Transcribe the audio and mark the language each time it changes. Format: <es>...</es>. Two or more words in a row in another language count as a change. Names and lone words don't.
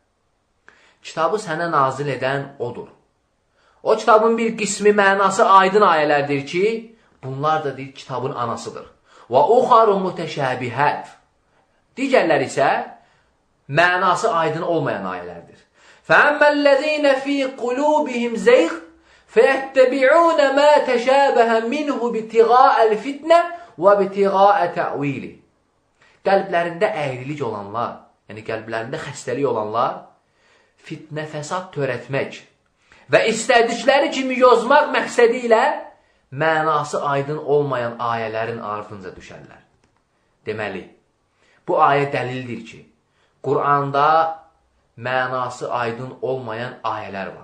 <az>Kitabı sənə nazil edən odur. O kitabın bir qismi mənası aydın ayələrdir ki, bunlar da deyir, kitabın anasıdır.</az> <ar>وأخر متشابهات.</ar> <az>Digərlər isə mənası aydın olmayan ayələrdir.</az> <ar>فَأَمَّا فِي قُلُوبِهِمْ زَيْغٌ فَيَتَّبِعُونَ مَا تَشَابَهَ مِنْهُ بِابْتِغَاءَ الْفِتْنَةِ وَابْتِغَاءَ تَأْوِيلِهِ.</ar> <az>Qəlblərində əyrilik olanlar, yəni qəlblərində xəstəlik olanlar, fitnə, fəsad törətmək və istədikləri kimi yozmaq məqsədi ilə mənası aydın olmayan ayələrin ardınca düşərlər. Deməli, bu ayə dəlildir ki, Quranda mənası aydın olmayan ayələr var.</az>